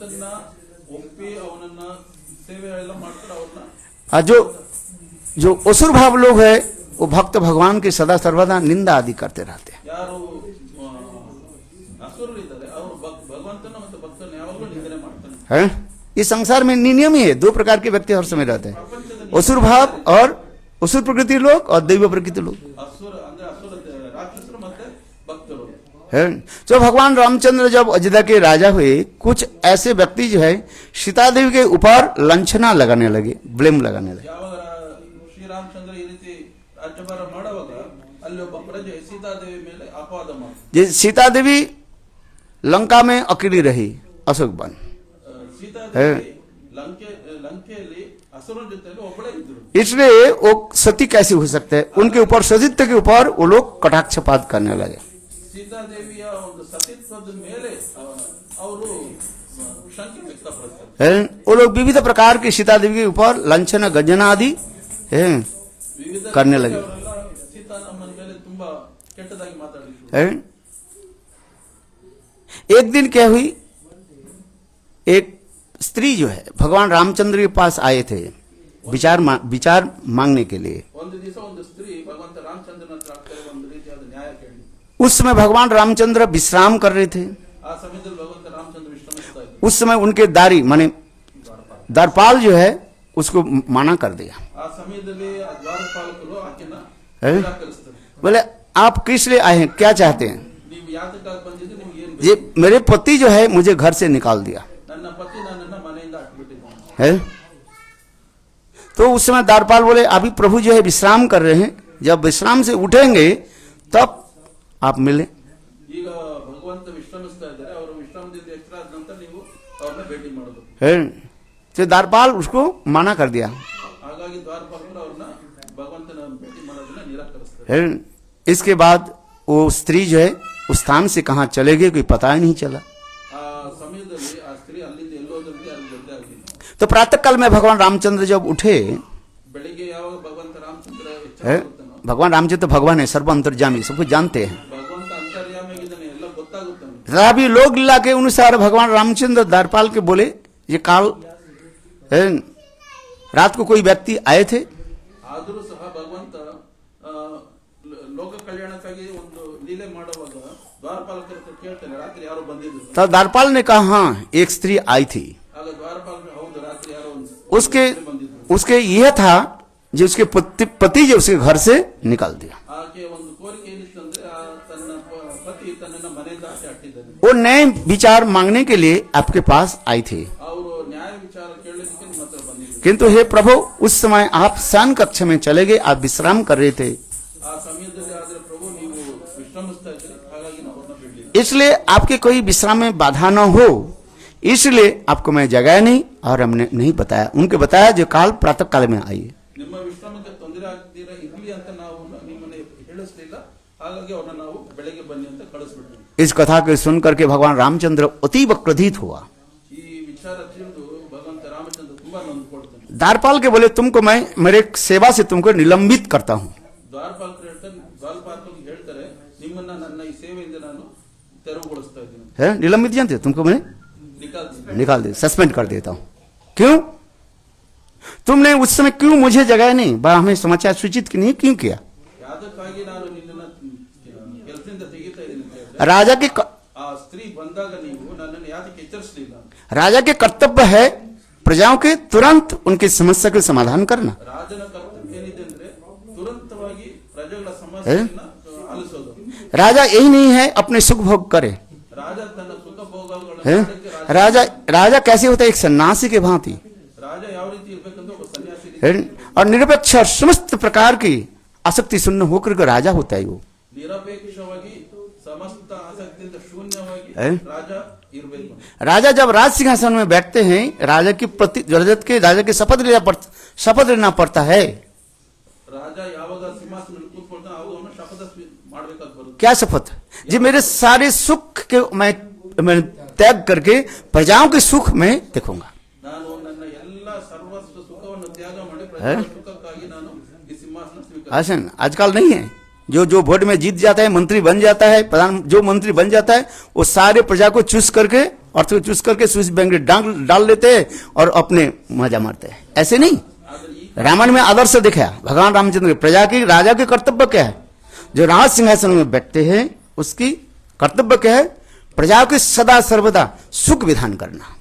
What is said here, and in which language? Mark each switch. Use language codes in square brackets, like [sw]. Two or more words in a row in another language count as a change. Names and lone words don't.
[hi] जो जो असुर भाव लोग है वो भक्त भगवान के सदा सर्वदा निंदा आदि करते रहते हैं। इस संसार में नियम ही है, दो प्रकार के व्यक्ति हर समय रहते हैं, असुर भाव और असुर प्रकृति लोग और दैव प्रकृति लोग [kn] ಅಸುರ ಅಂದ್ರೆ ಅಸುರ ರಾಕ್ಷಸರು ಮತ್ತೆ ಭಕ್ತರು. [hi] है। तो भगवान रामचंद्र जब अयोध्या के राजा हुए, कुछ ऐसे व्यक्ति जो है सीता देवी के ऊपर लांछना लगाने लगे, ब्लेम लगाने लगे। [kn] ಯಾವಾಗ ಶ್ರೀರಾಮಚಂದ್ರ ಈ ರೀತಿ ರಾಜ್ಯಭಾರ ಮಾಡುವಾಗ ಅಲ್ಲಿ ಒಬ್ಬ ಪ್ರಜೆ ಸೀತಾದೇವಿ ಮೇಲೆ ಅಪವಾದ ಮಾಡಿದ. [hi] जे सीता देवी लंका में अकेली रही अशोक वन, [kn] ಸೀತಾದೇವಿ ಲಂಕೆಯಲ್ಲಿ ಅಸುರನ ಜೊತೆಯಲ್ಲಿ ಒಬ್ಬಳೇ ಇದ್ರು. [hi] इसलिए वो सती कैसे हो सकते हैं, उनके ऊपर सतीत्व के ऊपर वो लोग कटाक्षपात करने लगे। [kn] ಸೀತಾದೇವಿಯ ಒಂದು ಸತಿತ್ವದ ಮೇಲೆ ಅವರು ಶಂಕೆ ವ್ಯಕ್ತಪಡಿಸ್ತಾರೆ. [hi] है। वो लोग विविध प्रकार की सीता देवी के ऊपर लांछना गंजना आदि है [kn] ವಿವಿಧ [hi] करने लगे। [kn] ಅವರೆಲ್ಲ ಸೀತಾರಾಮನ ಮೇಲೆ ತುಂಬಾ ಕೆಟ್ಟದಾಗಿ ಮಾತಾಡಿದ್ರು. [hi] है। एक दिन क्या हुई, एक स्त्री जो है भगवान रामचंद्र के पास आए थे विचार मांगने के लिए। [kn] ಒಂದು ದಿವಸ ಒಂದು ಸ್ತ್ರೀ ಭಗವಂತ ರಾಮಚಂದ್ರನ ಹತ್ರ ಆಗ್ತಾರೆ, ಒಂದು ರೀತಿಯಾದ ನ್ಯಾಯ ಕೇಳಿ. [hi] उस समय भगवान रामचंद्र विश्राम कर रहे थे। [kn] ಆ ಸಮಯದಲ್ಲಿ ಭಗವಂತ ರಾಮಚಂದ್ರ ವಿಶ್ರಮಿಸ್ತಾ ಇದ್ರು. [hi] उस समय उनके दारी माने द्वारपाल जो है उसको मना कर दिया। [kn] ಆ ಸಮಯದಲ್ಲಿ ಆ ದ್ವಾರಪಾಲಕರು ಆಕೆನ [hi] है। [kn] ನಿರಾಕರಿಸ್ತಾರೆ. [hi] बोले आप किस लिए आए हैं, क्या चाहते हैं? [kn] ನೀವು ಯಾತಕ್ಕಾಗಿ ಬಂದಿದ್ದು, ನಿಮ್ಗೆ ಏನ್ [hi] ये [kn] ಬೇಕು? [hi] मेरे पति जो है मुझे घर से निकाल दिया [kn] ನನ್ನ ಪತಿ ನನ್ನನ್ನ ಮನೆಯಿಂದ ಹಾಕಿಬಿಟ್ಟಿದ್ದಾನೆ. [hi] है। तो उस समय द्वारपाल बोले अभी प्रभु जो है विश्राम कर रहे हैं, जब विश्राम से उठेंगे तब आप मिले। [kn] ಈಗ ಭಗವಂತ ವಿಶ್ರಮಿಸ್ತಾ ಇದ್ದಾರೆ, ಅವರು ವಿಶ್ರಾಮದಿಂದ ಎಚ್ಚರಾದ ನಂತರ ನೀವು ಅವ್ರನ್ನ ಭೇಟಿ ಮಾಡೋದು. [hi] है। तो द्वारपाल उसको मना कर दिया। [kn] ಹಾಗಾಗಿ ದ್ವಾರಪಾಲಕರು ಅವ್ರನ್ನ ಭಗವಂತನ ಭೇಟಿ ಮಾಡೋದನ್ನ ನಿರಾಕರಿಸ್ತಾರೆ. [hi] है। इसके बाद वो स्त्री जो है उस स्थान से कहाँ चले गए कोई पता ही नहीं चला। [kn] ಆ ಸಮಯದಲ್ಲಿ ಆ ಸ್ತ್ರೀ ಅಲ್ಲಿಂದ ಎಲ್ಲೋದ್ರಲ್ಲಿ ಯಾರಿಗೂ ಗೊತ್ತೇ ಆಗಿಲ್ಲ. [hi] तो प्रातः काल में भगवान रामचंद्र जब उठे, [kn] ಬೆಳಿಗ್ಗೆ ಯಾವಾಗ ಭಗವಂತ ರಾಮಚಂದ್ರ ಎಚ್ಚರ [hi] है। [kn] ಆಗುತ್ತಾನೋ, [hi] भगवान रामचंद्र भगवान है, सर्व अंतर्यामी, सब कुछ जानते हैं। [kn] ಭಗವಂತ ಅಂತರ್ಯಾಮಿಯಾಗಿದ್ದಾನೆ, ಎಲ್ಲ ಗೊತ್ತಾಗುತ್ತಾನೆ. [hi] तथापि लोग लीला के अनुसार भगवान रामचंद्र द्वारपाल के बोले ये काल है, रात को कोई व्यक्ति आए थे। [kn] ಆದರೂ ಸಹ ಭಗವಂತ ಲೋಕ ಕಲ್ಯಾಣಕ್ಕಾಗಿ ಒಂದು ಲೀಲೆ ಮಾಡುವಾಗ ದ್ವಾರಪಾಲಕರ ಹತ್ರ ಕೇಳ್ತಾನೆ, ರಾತ್ರಿ ಯಾರೋ ಬಂದಿದ್ರು. [hi] तब द्वारपाल ने कहा हाँ एक स्त्री आई थी। [kn] ಆಗ ದ್ವಾರಪಾಲಕರು ಹೌದು, ರಾತ್ರಿ ಯಾರೋ ಒಂದು [hi] उसके [kn] ಸ್ತ್ರೀ ಬಂದಿದ್ರು. [hi] उसके यह था जो उसके पति जो उसके घर से निकाल दिया। [kn] ಆಕೆ ಒಂದು ಕೋರಿಕೆ ಏನಿತ್ತಂದ್ರೆ ತನ್ನ ಪತಿ ತನ್ನನ್ನ ಮನೆಯಿಂದ ಆಚೆ ಹಾಕಿದ್ದಾನೆ. [hi] वो नए विचार मांगने के लिए आपके पास आई थी, [kn] ಅವರು ನ್ಯಾಯ ವಿಚಾರ ಕೇಳಲಿಕ್ಕೆ ನಿಮ್ಮ ಹತ್ರ ಬಂದಿದ್ರು. [hi] किंतु हे प्रभु उस समय आप शयन कक्ष में चले गए, आप विश्राम कर रहे थे, [kn] ಆ ಸಮಯದಲ್ಲಿ ಆದ್ರೆ ಪ್ರಭು ನೀವು ವಿಶ್ರಮಿಸ್ತಾ ಇದ್ರಿ, ಹಾಗಾಗಿ ನಾವು ಅವ್ರನ್ನ ಬಿಡ್ಲಿಲ್ಲ. [hi] इसलिए आपके कोई विश्राम में बाधा न हो, इसलिए आपको मैं जगाया नहीं और हमने नहीं बताया। उनके बताया जो काल प्रातः काल में आई। [kn] ನಿಮ್ಮ ವಿಶ್ರಾಮಕ್ಕೆ ತೊಂದರೆ ಆಗ್ತೀರ ಇರ್ಲಿ ಅಂತ ನಾವು ನಿಮ್ಮನ್ನ ಹೇಳಿಸ್ಲಿಲ್ಲ, ಹಾಗಾಗಿ ಅವ್ರನ್ನ ನಾವು ಬೆಳಗ್ಗೆ ಬನ್ನಿ ಅಂತ ಕಳಿಸ್ಬಿಟ್ವಿ. [hi] इस कथा को सुन करके भगवान रामचंद्र अतीब क्रोधित हुआ। [kn] ಈ ವಿಚಾರ ತಿಳಿದು ಭಗವಂತ ರಾಮಚಂದ್ರ ತುಂಬಾ ನೊಂದ್ಕೊಳ್ತಾನೆ. [hi] द्वारपाल के बोले तुमको मैं मेरे सेवा से तुमको निलंबित करता हूँ। [kn] ದ್ವಾರಪಾಲಕರು ಹೇಳ್ತಾರೆ ನಿಮ್ಮನ್ನ ನನ್ನ ಈ ಸೇವೆಯಿಂದ ನಾನು ತೆರವುಗೊಳಿಸ್ತಾ ಇದ್ದೀನಿ, [hi] है निलंबित जानते हो, तुमको मैं निकाल दे सस्पेंड कर देता हूँ। क्यों? तुमने उस समय क्यों मुझे जगाया नहीं, हमें समाचार सूचित नहीं क्यों किया? [kn] ಯಾದಕ್ಕಾಗಿ ನಾನು ನಿನ್ನನ್ನ ಕೆಲಸದಿಂದ ತೆಗಿತಾ ಇದ್ದೀನಿ ಅಂತ ಹೇಳಿದ್ರೆ, [hi] राजा के [kn] ಆ ಸ್ತ್ರೀ ಬಂದಾಗ ನೀವು ನನ್ನನ್ನು ಯಾಕೆ ಎಚ್ಚರಿಸಲಿಲ್ಲ? [hi] राजा के कर्तव्य है प्रजाओं के तुरंत उनकी समस्या का समाधान करना। [kn] ರಾಜನ ಕರ್ತವ್ಯ ಏನಿದೆ ಅಂದ್ರೆ ತುರಂತವಾಗಿ ಪ್ರಜೆಗಳ ಸಮಸ್ಯೆಯನ್ನ ಆಲಿಸೋದು. [hi] राजा यही नहीं है अपने सुख भोग करे, [kn] ರಾಜ ತನ್ನ ಸುಖ ಭೋಗಗಳನ್ನು [hi] है? राजा कैसे होता है एक सन्यासी के भांति, [kn] ರಾಜ ಯಾವ ರೀತಿ ಇರ್ಬೇಕಂತ ಒಬ್ಬ ಸನ್ಯಾಸಿ ರೀತಿ, [hi] है? और निरपेक्ष समस्त प्रकार की आसक्ति शून्य होकर के राजा होता है वो। [kn] ನಿರಪೇಕ್ಷವಾಗಿ ಸಮಸ್ತ ಆಸಕ್ತಿಯಿಂದ ಶೂನ್ಯವಾಗಿ ರಾಜ ಇರಬೇಕು. [hi] राजा जब राज सिंहासन में बैठते हैं, राजा की राजा के शपथ लेना पड़ता है। [kn] ರಾಜ ಯಾವಾಗ ಸಿಂಹಾಸನದಲ್ಲಿ ಕೂತ್ಕೊಳ್ತಾನೆ ಅವಾಗ ಅವನು ಶಪಥ ಮಾಡಬೇಕಾಗಿ ಬರುತ್ತೆ. [hi] क्या शपथ? जी मेरे सारे सुख के मैं त्याग करके प्रजाओं के सुख में देखूंगा। [kn] ನಾನು ನನ್ನ ಎಲ್ಲ ಸರ್ವಸ್ವ ಸುಖವನ್ನು ತ್ಯಾಗ ಮಾಡಿ ಪ್ರಜೆಗಳ ಸುಖಕ್ಕಾಗಿ ನಾನು ಈ ಸಿಂಹಾಸನ ಸ್ವೀಕಾರ. [hi] ऐसा आजकल नहीं है, जो वोट में जीत जाता है, मंत्री बन जाता है, प्रधान जो मंत्री बन जाता है वो सारे प्रजा को चूस करके अर्थ को चूस करके [en] Swiss bank [hi] में डाल देते हैं और अपने मजा मारते हैं। ऐसे नहीं, रामायण में आदर्श दिखाया भगवान रामचंद्र प्रजा की राजा के कर्तव्य क्या है, जो राज सिंहासन में बैठते हैं उसकी कर्तव्य क्या है, प्रजा के सदा सर्वदा सुख विधान करना।